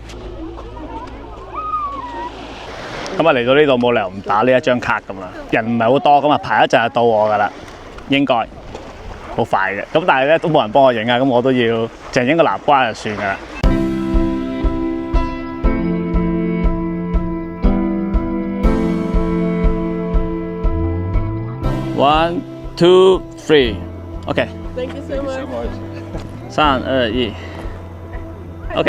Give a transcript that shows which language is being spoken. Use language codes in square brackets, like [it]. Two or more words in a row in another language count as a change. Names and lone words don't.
[yue] 咁啊嚟到呢度冇理由唔打呢一張卡咁啦，人唔係好多，咁啊排一陣就到我噶啦，應該好快嘅。咁但係咧都冇人幫我影啊，咁我都要淨影個南瓜就算噶啦。 [en] One, two, three, OK。 Thank you so much。 3、2、1 ，OK。